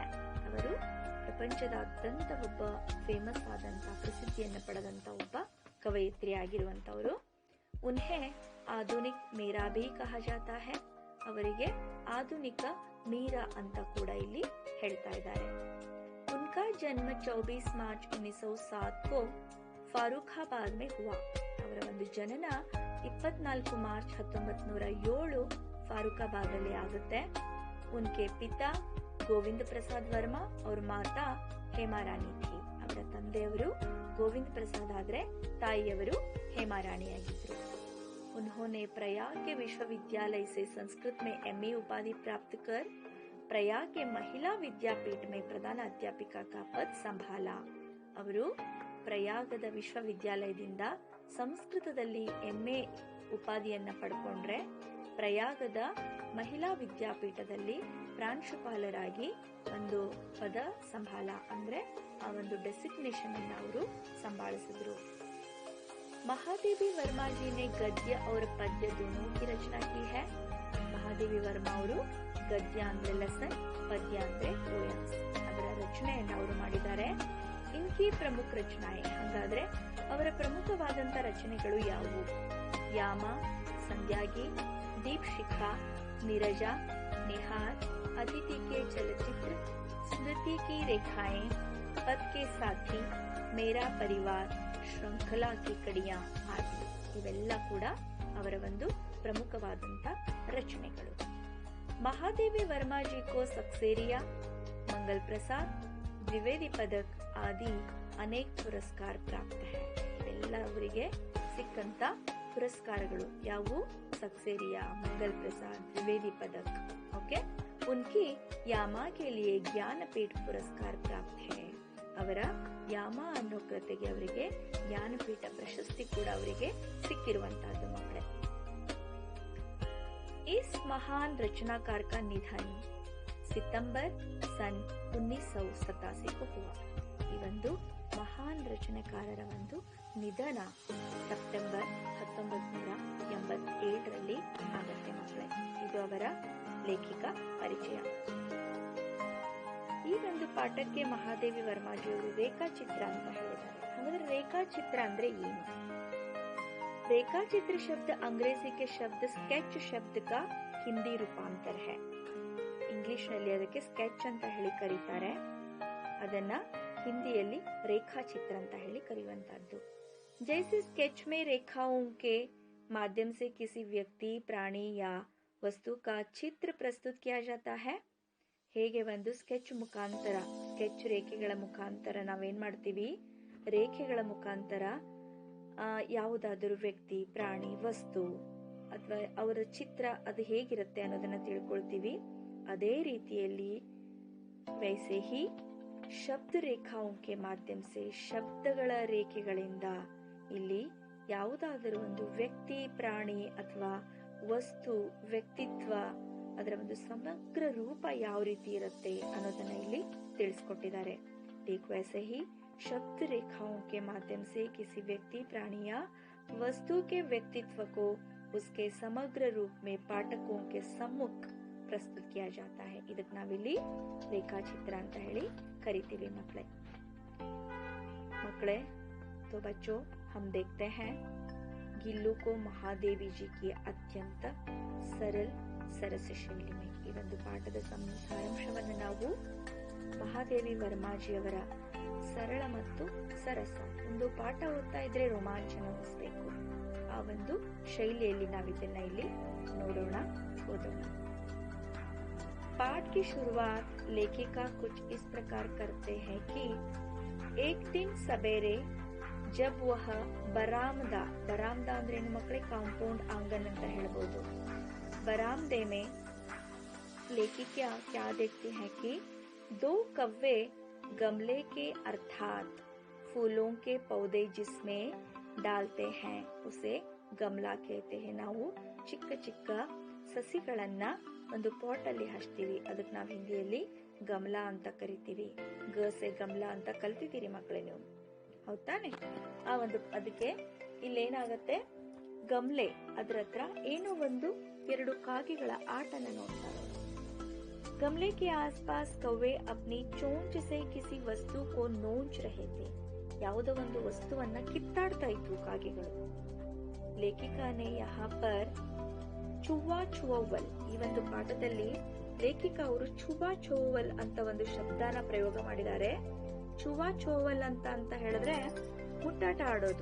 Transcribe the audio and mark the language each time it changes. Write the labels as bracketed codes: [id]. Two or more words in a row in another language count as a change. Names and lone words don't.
[kn] ಅವರು ಪ್ರಪಂಚದಾದ್ಯಂತ ಒಬ್ಬ ಫೇಮಸ್ ಆದಂತ ಪ್ರಸಿದ್ಧಿಯನ್ನು ಪಡೆದಂತ ಒಬ್ಬ ಕವಯಿತ್ರಿ ಆಗಿರುವಂತವರು। [hi] उन्हें आधुनिक मीरा भी कहा जाता है। [kn] ಅವರಿಗೆ ಆಧುನಿಕ ಮೀರಾ ಅಂತ ಕೂಡ ಇಲ್ಲಿ ಹೇಳ್ತಾ ಇದ್ದಾರೆ। [hi] उनका जन्म 24 मार्च 1907 को फारूखाबाद में हुआ। [kn] ಅವರ ಒಂದು ಜನನ 24 ಮಾರ್ಚ್ 1907 ಫಾರೂಖಾಬಾದ್ ಅಲ್ಲಿ ಆಗುತ್ತೆ। [hi] उनके पिता ಗೋವಿಂದ ಪ್ರಸಾದ್ ವರ್ಮಾ और माता ಹೇಮಾರಾಣಿ ಥಿ। [kn] ಅವರ ತಂದೆಯವರು ಗೋವಿಂದ ಪ್ರಸಾದ್ ಆದ್ರೆ ತಾಯಿಯವರು ಹೇಮಾರಾಣಿಯಾಗಿದ್ರು। [hi] उन्होंने प्रयाग के विश्वविद्यालय से संस्कृत में MA उपाधि प्राप्त कर प्रयाग के महिला विद्यापीठ में प्रधान अध्यापिका का पद संभाला। [kn] ಅವರು ಪ್ರಯಾಗದ ವಿಶ್ವವಿದ್ಯಾಲಯದಿಂದ ಸಂಸ್ಕೃತದಲ್ಲಿ MA ಉಪಾಧಿಯನ್ನ ಪಡ್ಕೊಂಡ್ರೆ, ಪ್ರಯಾಗದ ಮಹಿಳಾ ವಿದ್ಯಾಪೀಠದಲ್ಲಿ ಪ್ರಾಂಶುಪಾಲರಾಗಿ ಒಂದು [hi] पद संभाला [kn] ಅಂದ್ರೆ ಆ ಒಂದು ಡೆಸಿಗ್ನೇಷನ್ ಅನ್ನ ಅವರು ಸಂಭಾಳಿಸಿದ್ರು। [hi] महादेवी वर्मा जी ने गद्य और पद्य दोनों की रचना की है। [kn] ಮಹಾದೇವಿ ವರ್ಮಾ ಅವರು ಗದ್ಯ ಅಂದ್ರೆ ಲೆಸನ್, ಪದ್ಯ ಅಂದ್ರೆ ಪೋಯಮ್ಸ್, ಅದರ ರಚನೆಯನ್ನು ಅವರು ಮಾಡಿದ್ದಾರೆ। [hi] इनकी प्रमुख रचनाएँ, [kn] ಹಾಗಾದ್ರೆ ಅವರ ಪ್ರಮುಖವಾದಂತ ರಚನೆಗಳು ಯಾವುವು? ಯಾಮ, ಸಂಧ್ಯಾಗಿ, ದೀಪ್ ಶಿಖಾ, ನಿರಜಾ, ನಿಹಾರ್, ಅತಿಥಿ ಕೆ ಚಲಚಿತ್ರ, ಸ್ಮೃತಿ ಕಿ ರೇಖಾಯೆ, ಪದ್ ಕೆ ಸಾಥಿ, ಮೇರಾ ಪರಿವಾರ್, ಶ್ರಂಖಲಾ ಕಿ ಕಡಿಯಾ ಆದಿ। ಇವೆಲ್ಲ ಕೂಡ ಅವರ ಒಂದು ಪ್ರಮುಖವಾದಂತ ರಚನೆಗಳು। [hi] महादेवी वर्मा जी को सक्सेरिया, मंगल प्रसाद, द्विवेदी पदक आदि अनेक पुरस्कार प्राप्त है। [kn] ಇವೆಲ್ಲ ಅವರಿಗೆ ಸಿಕ್ಕಂತ ಪುರಸ್ಕಾರಗಳು ಯಾವುವು? [hi] सक्सेरिया, मंगल प्रसाद, द्विवेदी पदक। ओके, उनकी यामा के लिए ज्ञानपीठ पुरस्कार प्राप्त है। [kn] ಅವರ ಯಾಮ ಅನ್ನೋ ಕೃತಿಗೆ ಅವರಿಗೆ ಜ್ಞಾನಪೀಠ ಪ್ರಶಸ್ತಿ ಕೂಡ ಅವರಿಗೆ ಸಿಕ್ಕಿರುವಂತಹದ್ದು ಮಕ್ಕಳೇ। [hi] इस महान रचनाकार का निधन सितंबर सन 1987 को हुआ। [kn] ಈ ಒಂದು ಮಹಾನ್ ರಚನೆಕಾರರ ಒಂದು ನಿಧನ ಸೆಪ್ಟೆಂಬರ್ 1987ರಲ್ಲಿ ಆಗುತ್ತೆ ಮಕ್ಕಳೇ। ಇದು ಅವರ ಲೇಖಿಕ ಪರಿಚಯ। ಈ ಒಂದು ಪಾಠಕ್ಕೆ ಮಹಾದೇವಿ ವರ್ಮಾಜಿ ಅವರು ರೇಖಾಚಿತ್ರ ಅಂತ ಹೇಳಿದ್ದಾರೆ। ಹಾಗಾದ್ರೆ ರೇಖಾಚಿತ್ರ ಅಂದ್ರೆ ಏನು? [hi] रेखाचित्र शब्द अंग्रेजी के शब्द स्केच शब्द का हिंदी रूपांतर है। [kn] ಇಂಗ್ಲಿಷ್ ನಲ್ಲಿ ಅದಕ್ಕೆ ಸ್ಕೆಚ್ ಅಂತ ಹೇಳಿ ಕರೀತಾರೆ, ಅದನ್ನ ಹಿಂದಿಯಲ್ಲಿ ರೇಖಾಚಿತ್ರ ಅಂತ ಹೇಳಿ ಕರೆಯುವಂತದ್ದು। [hi] जैसे स्केच में रेखाओं के माध्यम से किसी व्यक्ति, प्राणी या वस्तु का चित्र प्रस्तुत किया जाता है। [kn] ಹೇಗೆ ಒಂದು ಸ್ಕೆಚ್ ಮುಖಾಂತರ, ಸ್ಕೆಚ್ ರೇಖೆಗಳ ಮುಖಾಂತರ ನಾವೇನ್ ಮಾಡ್ತೀವಿ, ರೇಖೆಗಳ ಮುಖಾಂತರ ಯಾವುದಾದರೂ ವ್ಯಕ್ತಿ, ಪ್ರಾಣಿ, ವಸ್ತು ಅಥವಾ ಅವರ ಚಿತ್ರ ಅದು ಹೇಗಿರುತ್ತೆ ಅನ್ನೋದನ್ನ ತಿಳ್ಕೊಳ್ತೀವಿ। ಅದೇ ರೀತಿಯಲ್ಲಿ [hi] वैसे ही शब्द रेखाओं के माध्यम से [kn] ಶಬ್ದಗಳ ರೇಖೆಗಳಿಂದ ಇಲ್ಲಿ ಯಾವುದಾದರೂ ಒಂದು ವ್ಯಕ್ತಿ, ಪ್ರಾಣಿ ಅಥವಾ ವಸ್ತು, ವ್ಯಕ್ತಿತ್ವ, ಅದರ ಒಂದು ಸಮಗ್ರ ರೂಪ ಯಾವ ರೀತಿ ಇರುತ್ತೆ ಅನ್ನೋದನ್ನ ಇಲ್ಲಿ ತಿಳಿಸ್ಕೊಟ್ಟಿದ್ದಾರೆ. [hi] ठीक वैसे ही शब्द रेखाओं के माध्यम से किसी व्यक्ति, प्राणी या वस्तु के व्यक्तित्व को उसके समग्र रूप में पाठकों के सम्मुख प्रस्तुत किया जाता है. [kn] ಇದಕ್ಕೆ ನಾವಿಲ್ಲಿ ರೇಖಾಚಿತ್ರ ಅಂತ ಹೇಳಿ ಕರಿತೀವಿ ಮಕ್ಕಳೇ. [hi] तो बच्चों, हम देखते हैं गिल्लू को महादेवी जी की अत्यंತ सरल सरस ಶೈಲಿ में. [kn] ಈ ಒಂದು ಪಾಠದ ಸಾರಾಂಶವನ್ನು ನಾವು ಮಹಾದೇವಿ ವರ್ಮಾಜಿಯವರ ಸರಳ ಮತ್ತು ಸರಸ, ಒಂದು ಪಾಠ ಓದ್ತಾ ಇದ್ರೆ ರೋಮಾಂಚನ ಅನಿಸ್ಬೇಕು, ಆ ಒಂದು ಶೈಲಿಯಲ್ಲಿ ನಾವಿದನ್ನ ಇಲ್ಲಿ ನೋಡೋಣ, ಓದೋಣ. [hi] पाठ की शुरुआत लेखिका कुछ इस प्रकार करते हैं कि एक दिन सवेरे जब वह बरामदा [kn] ಅಂದ್ರೆ ಏನು ಮಕ್ಕಳೇ, ಕಾಂಪೌಂಡ್ [hi] आंगन [kn] ಅಂತ ಹೇಳಬಹುದು. [hi] बरामदे में लेखिका क्या देखती है कि दो कव्वे गमले के अर्थात फूलों के पौधे जिसमें डालते हैं उसे गमला कहते हैं. [kn] ನಾವು ಚಿಕ್ಕ ಚಿಕ್ಕ ಸಸಿಗಳನ್ನ ಒಂದು ಪಾಟ್ ಅಲ್ಲಿ ಹಚ್ತೀವಿ, ಅದಕ್ಕೆ ನಾವು ಹಿಂದಿಯಲ್ಲಿ ಗಮಲಾ ಅಂತ ಕರಿತೀವಿ. ಗಸೆ ಗಮಲಾ ಅಂತ ಕಲ್ತಿದ್ದೀರಿ ಮಕ್ಕಳೇ ನೀವು, ಹೌದಾನೆ? ಆ ಒಂದು ಅದಕ್ಕೆ ಇಲ್ಲೇನಾಗತ್ತೆ, ಗಮ್ಲೆ ಅದ್ರ ಹತ್ರ ಏನೋ ಒಂದು ಎರಡು ಕಾಗೆಗಳ ಆಟನ ನೋಡ್ತಾರೆ. [hi] गमले के आसपास कौवे अपनी चोंच से किसी वस्तु को नोच रहे थे. [kn] ಯಾವುದೋ ಒಂದು ವಸ್ತುವನ್ನ ಕಿತ್ತಾಡ್ತಾ ಇದ್ವು ಕಾಗೆಗಳು. [hi] लेखिकाने यहाँ पर चुवा चुववल, [kn] ಈ ಒಂದು ಪಾಠದಲ್ಲಿ ಲೇಖಿಕ ಅವರು ಚುವಾ ಚೋವಲ್ ಅಂತ ಒಂದು ಶಬ್ದನ ಪ್ರಯೋಗ ಮಾಡಿದ್ದಾರೆ. ಚುವಾ ಚೋವಲ್ ಅಂತ ಹೇಳಿದ್ರೆ ಮುಟ್ಟಾಟ ಆಡೋದು.